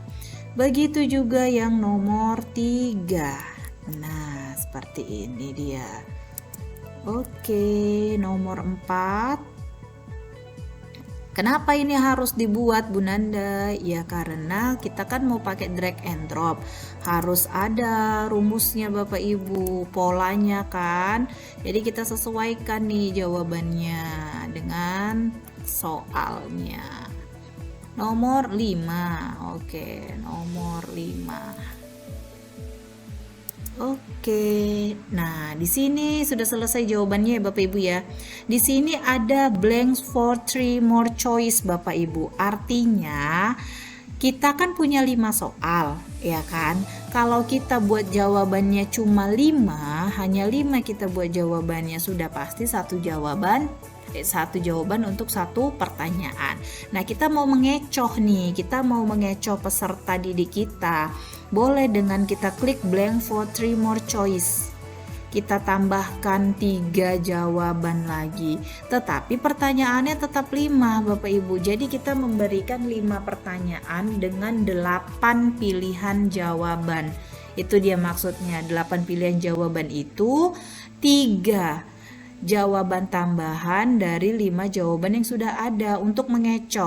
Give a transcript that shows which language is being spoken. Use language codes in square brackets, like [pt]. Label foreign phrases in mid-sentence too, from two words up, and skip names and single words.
[id] Begitu juga yang nomor 3. Nah, seperti ini dia. Oke, nomor 4. Kenapa ini harus dibuat Bu Nanda? Ya karena kita kan mau pakai [en] drag and drop. [id] Harus ada rumusnya Bapak Ibu, polanya kan. Jadi kita sesuaikan nih jawabannya dengan soalnya. Nomor 5. Oke, nomor 5. Oke. Nah, di sini sudah selesai jawabannya ya Bapak Ibu ya. Di sini ada [en] blanks for 3 more choice [id] Bapak Ibu. Artinya kita kan punya 5 soal, ya kan? Kalau kita buat jawabannya cuma 5, hanya 5 kita buat jawabannya, sudah pasti satu jawaban untuk satu pertanyaan. Nah, kita mau mengecoh nih, kita mau mengecoh peserta didik kita. Boleh dengan kita klik [en] blank for 3 more choice. [id] Kita tambahkan 3 jawaban lagi. Tetapi pertanyaannya tetap 5 Bapak Ibu. Jadi kita memberikan 5 pertanyaan dengan 8 pilihan jawaban. Itu dia maksudnya, 8 pilihan jawaban itu 3 jawaban tambahan dari 5 jawaban yang sudah ada untuk mengecoh.